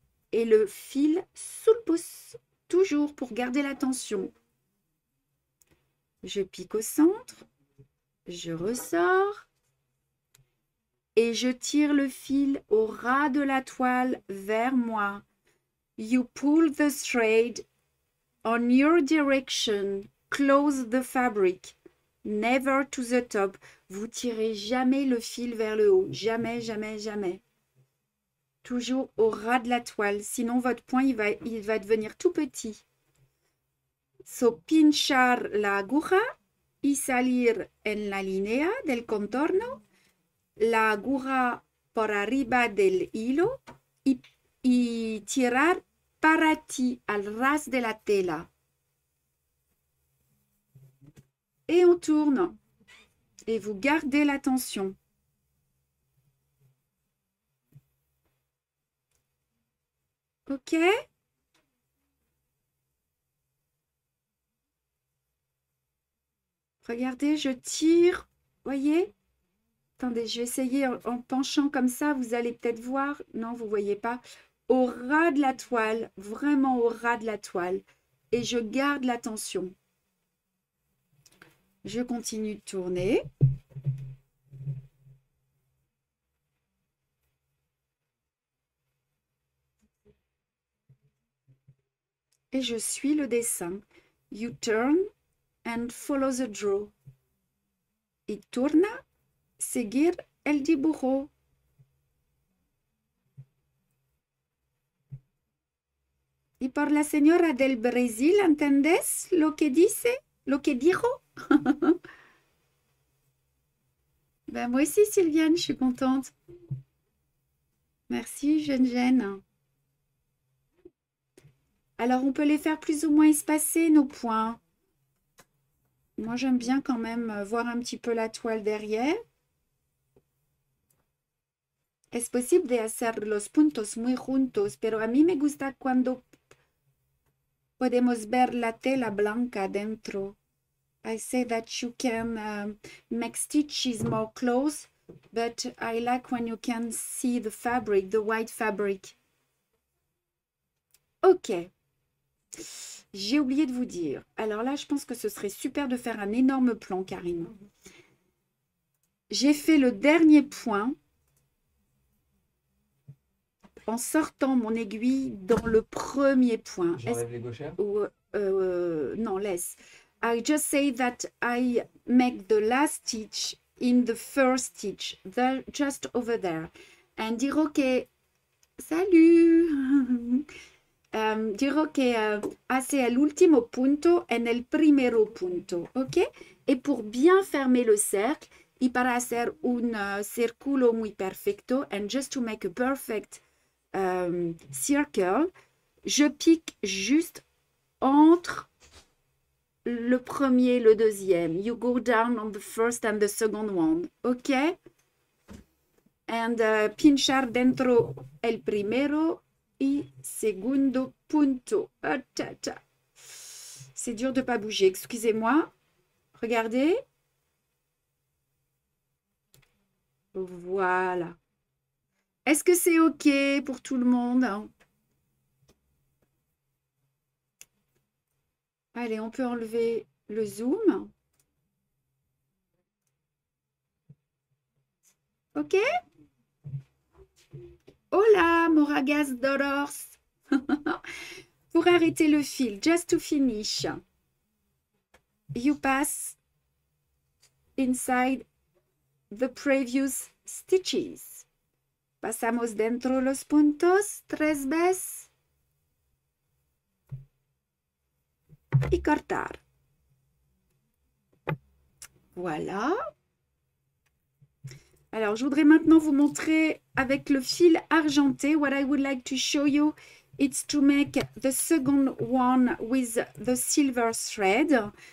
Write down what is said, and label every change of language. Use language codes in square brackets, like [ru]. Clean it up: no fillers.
[fr] Et le fil sous le pouce. Toujours pour garder la tension. Je pique au centre. Je ressors. Et je tire le fil au ras de la toile vers moi. [en] You pull the thread on your direction. Close the fabric. Never to the top. [fr] Vous tirez jamais le fil vers le haut. Jamais, jamais, jamais. Toujours au ras de la toile. Sinon, votre point, il va devenir tout petit. [es] So, pinchar la aguja y salir en la línea del contorno. La aguja por arriba del hilo y tirar para ti al ras de la tela. [fr] Et on tourne. Et vous gardez la tension. OK? Regardez, je tire. Voyez? Attendez, je vais essayer en penchant comme ça. Vous allez peut-être voir. Non, vous ne voyez pas. Au ras de la toile. Vraiment au ras de la toile. Et je garde la tension. Je continue de tourner. Et je suis le dessin. [en] You turn and follow the draw. [es] Y turna, seguir el dibujo. Y por la señora del Brasil, ¿entendés lo que dice? Lo que dijo? [fr] Ben moi aussi, Sylviane, je suis contente. Merci, Jeanne. Alors, on peut les faire plus ou moins espacés, nos points. Moi, j'aime bien quand même voir un petit peu la toile derrière. [es] Es posible de hacer los puntos muy juntos, pero a mí me gusta cuando podemos ver la tela blanca dentro. [en] I say that you can make stitches more close, but I like when you can see the fabric, the white fabric. [fr] OK. J'ai oublié de vous dire. Alors là, je pense que ce serait super de faire un énorme plan, Karine. J'ai fait le dernier point en sortant mon aiguille dans le premier point. J'enlève les gauchères. Non, laisse. [en] I just say that I make the last stitch in the first stitch, just over there. And [fr] dire OK, salut. [es] dirò che hace el último punto en el primero punto, ¿ok? [fr] Et pour bien fermer le cercle, [es] y para hacer un círculo muy perfecto, [en] and just to make a perfect circle, [fr] je pique juste entre le premier et le deuxième. [en] You go down on the first and the second one, ok? [es] And pinchar dentro el primero y segundo punto. [fr] Ah, c'est dur de ne pas bouger, excusez-moi. Regardez. Voilà. Est-ce que c'est OK pour tout le monde? Allez, on peut enlever le zoom. OK? [en] Hola, Moragas Dorors. [fr] Pour arrêter le fil, [en] just to finish, you pass inside the previous stitches. [es] Pasamos dentro los puntos 3 veces y cortar. [fr] Voilà. Alors, je voudrais maintenant vous montrer avec le fil argenté. [en] What I would like to show you is to make the second one with the silver thread.